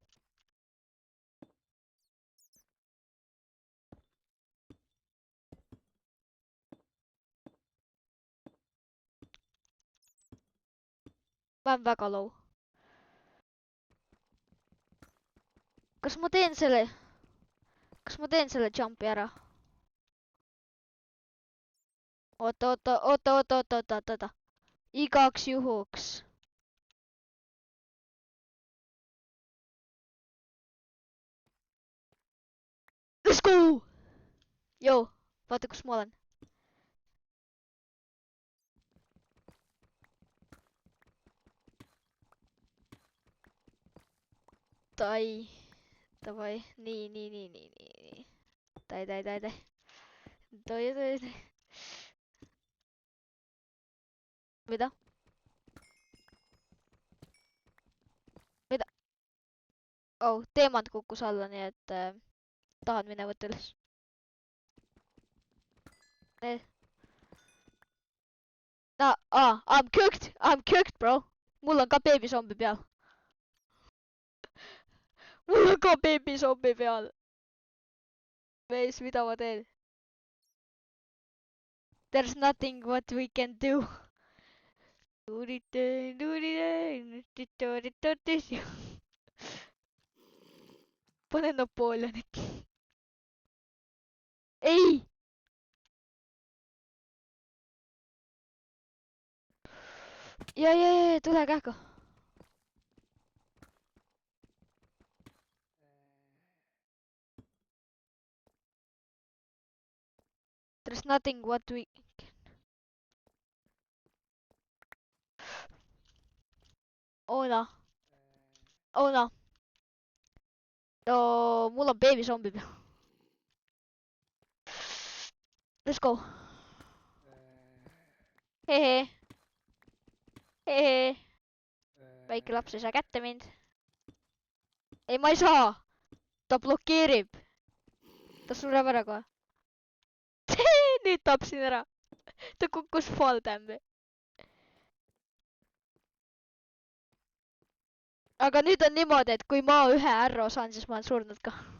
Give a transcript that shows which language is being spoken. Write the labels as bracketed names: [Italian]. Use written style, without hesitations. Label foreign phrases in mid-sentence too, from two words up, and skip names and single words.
[Estonian] Ma olen väga low. Kas ma teen selle jumpi ära? Oota. Igaks juhuks. [English] Let's go! [Estonian] Joo, vaata kus ma olen. Davai, nii. Tai. Mida? Oh, teemant kukkus alla, nii et tahad mine võtta üles. [English] I'm cooked, bro. [Estonian] Mul on ka beebisombi peal. Mees, mida ma teen? [English] There's nothing what we can do. [Estonian] pane Napoleonit. ei! Ja, tule kähku. [English] There's nothing what we... Oh no. Oh no. No, [Estonian] mul on beebisombi. [English] Let's go. Hehe. Hehe. [Estonian] Väike laps ei saa kätte mind. Ei, ma ei saa. Ta blokeerib. Ta sureb ära kohe. Nüüd tapsin ära. Ta kukkus [English] fall dam'i. [Estonian] Aga nüüd on niimoodi, et kui ma ühe arrow saan, siis ma olen surnud ka.